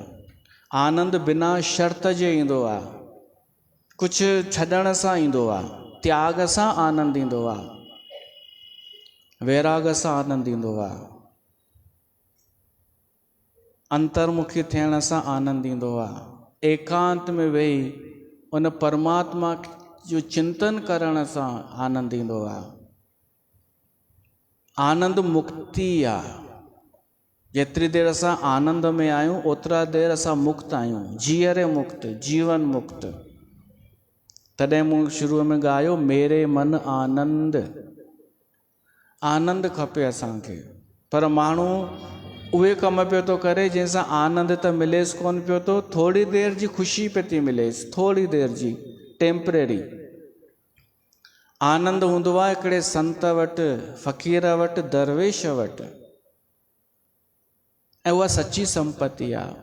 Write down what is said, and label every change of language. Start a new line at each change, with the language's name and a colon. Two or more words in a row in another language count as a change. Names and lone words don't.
Sindhi: आनंद बिना शर्त जे ईंदो आहे, कुझु छॾण सां ईंदो आहे, त्याग सां आनंद ईंदो आहे, वैराग सां आनंद ईंदो आहे, अंतर्मुखी थियण सां आनंद ईंदो आहे, एकांत में वेही उन परमात्मा जो चिंतन करण सां आनंद ईंदो आहे। आनंद मुक्ति आहे। जेतिरी देर असां आनंद में आहियूं ओतिरा देर असां मुक्त आहियूं, जीअरे मुक्त, जीवन मुक्त। तॾहिं मूं शुरूअ में ॻायो,
Hindi: मेरे मन आनंद।
Sindhi: आनंद खपे असांखे, पर माण्हू उहे कम पियो थो करे जंहिंसां आनंद त मिलेसि कोन पियो थो, थोरी देर जी ख़ुशी पे थी मिलेसि, थोरी देर जी, टेम्परेरी। आनंद हूंदो आहे हिकिड़े संत वटि, फ़क़ीर वटि, दरवेश वटि, ऐं उहा सची संपत्ति आहे।